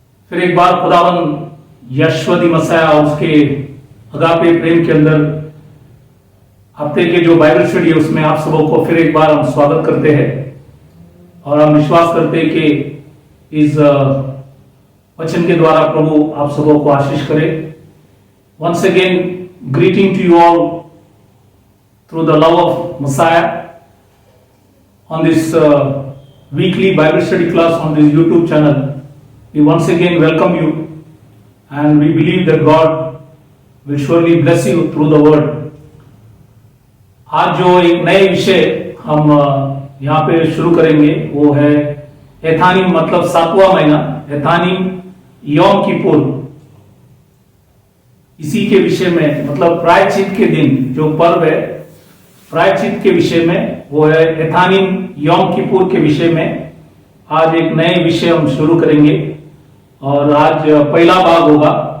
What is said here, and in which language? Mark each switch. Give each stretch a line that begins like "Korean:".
Hindi: फिर एक बार खुदावन यशवदी मसीह और उसके अगापे प्रेम के अंदर हफ्ते के जो बाइबल स्टडी है उसमें आप सबों को फिर एक बार हम स्वागत करते हैं और हम विश्वास करते हैं कि इस वचन के द्वारा प्रभु आप सबों को आशीष करे।
English: Once again greeting to you all through the love of messiah on this weekly Bible study class on this YouTube channel. We once again welcome you and we believe that God will surely bless you through the word.
Hindi: आज जो एक नए विषय हम यहाँ पे शुरू करेंगे वो है एथानिम, मतलब 7वां महीना एथानिम यौम किपुर। इसी के विषय में, मतलब प्रायश्चित के दिन जो पर्व है प्रायश्चित के विषय में, वो है एथानिम यौम किपुर के विषय में आज एक नए विषय हम शुरू करेंगे और आज पहला भाग होगा।